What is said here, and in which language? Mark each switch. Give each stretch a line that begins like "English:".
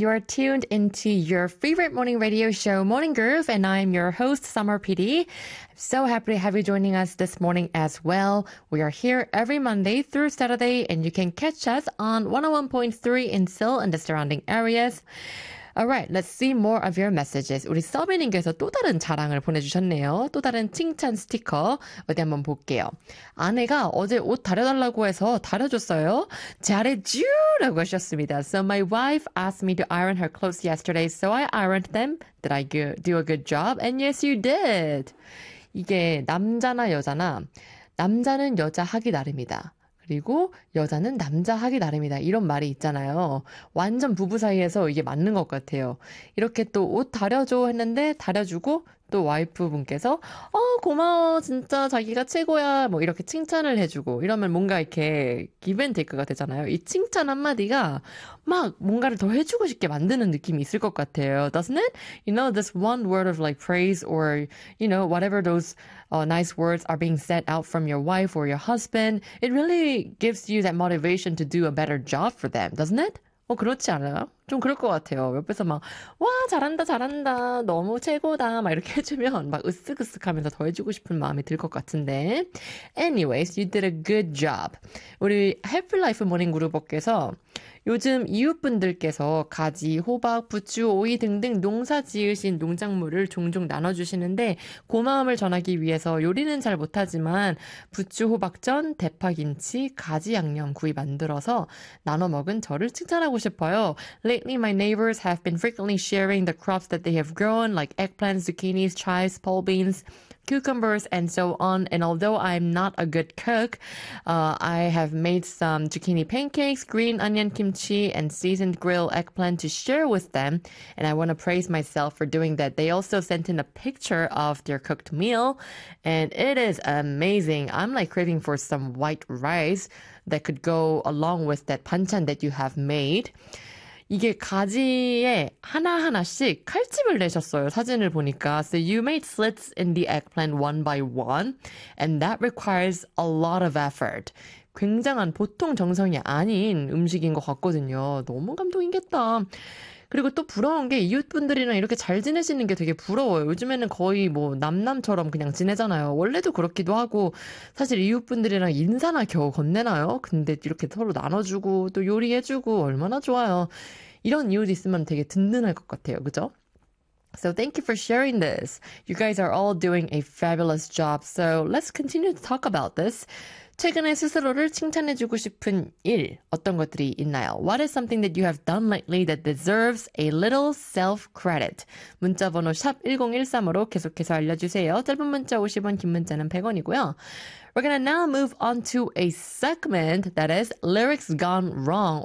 English: You are tuned into your favorite morning radio show, Morning Groove, and I am your host, Summer PD. I'm so happy to have you joining us this morning as well. We are here every Monday through Saturday, and you can catch us on 101.3 in Seoul and the surrounding areas. All right, let's see more of your messages.
Korean: 우리 서비님께서 또 다른 자랑을 보내주셨네요. 또 다른 칭찬 스티커 어디 한번 볼게요. 아내가 어제 옷 다려달라고 해서 다려줬어요. 잘해주라고 하셨습니다.
English: So my wife asked me to iron her clothes yesterday, so I ironed them. Did I do a good job? And yes, you did.
Korean: 이게 남자나 여자나 남자는 여자 하기 나름이다. 그리고 여자는 남자 하기 나름이다. 이런 말이 있잖아요. 완전 부부 사이에서 이게 맞는 것 같아요. 이렇게 또 옷 다려줘 했는데 다려주고 또 와이프 분께서 고마워 진짜 자기가 최고야 뭐 이렇게 칭찬을 해주고 이러면 뭔가 이렇게 기브앤테이크가 되잖아요. 이 칭찬 한마디가 막 뭔가를 더 해주고 싶게 만드는 느낌이 있을 것 같아요.
English: Doesn't it? You know, this one word of like praise or, you know, whatever those nice words are being said out from your wife or your husband, it really gives you that motivation to do a better job for them, doesn't it?
Korean: 그렇지 않아요? 좀 그럴 것 같아요. 옆에서 막, 와, 잘한다, 잘한다, 너무 최고다, 막 이렇게 해주면 막 으쓱으쓱 하면서 더 해주고 싶은 마음이 들 것 같은데.
English: Anyways, you did a good job.
Korean: 우리 Happy Life Morning Group께서 요즘 이웃분들께서 가지, 호박, 부추, 오이 등등 농사 지으신 농작물을 종종 나눠주시는데 고마움을 전하기 위해서 요리는 잘 못하지만 부추, 호박전, 대파, 김치, 가지 양념 구이 만들어서 나눠 먹은 저를 칭찬하고 싶어요.
English: Lately, my neighbors have been frequently sharing the crops that they have grown, like eggplants, zucchinis, chives, pole beans, cucumbers, and so on. And although I'm not a good cook, I have made some zucchini pancakes, green onion kimchi, and seasoned grilled eggplant to share with them. And I want to praise myself for doing that. They also sent in a picture of their cooked meal, and it is amazing. I'm like craving for some white rice that could go along with that banchan that you have made.
Korean: 이게 가지에 하나하나씩 칼집을 내셨어요. 사진을 보니까.
English: So you made slits in the eggplant one by one. And that requires a lot of effort.
Korean: 굉장한 보통 정성이 아닌 음식인 것 같거든요. 너무 감동이겠다. 그리고 또 부러운 게 이웃분들이랑 이렇게 잘 지내시는 게 되게 부러워요. 요즘에는 거의 뭐 남남처럼 그냥 지내잖아요. 원래도 그렇기도 하고 사실 이웃분들이랑 인사나 겨우 건네나요? 근데 이렇게 서로 나눠주고 또 요리해주고 얼마나 좋아요. 이런 이웃 있으면 되게 든든할 것 같아요. 그죠?
English: So thank you for sharing this. You guys are all doing a fabulous job. So let's continue to talk about this.
Korean: 최근에 스스로를 칭찬해주고 싶은 일, 어떤 것들이 있나요?
English: What is something that you have done lately that deserves a little self-credit?
Korean: 문자번호 샵1013으로 계속해서 알려주세요. 짧은 문자 50원, 긴 문자는 100원이고요.
English: We're gonna now move on to a segment that is Lyrics Gone Wrong.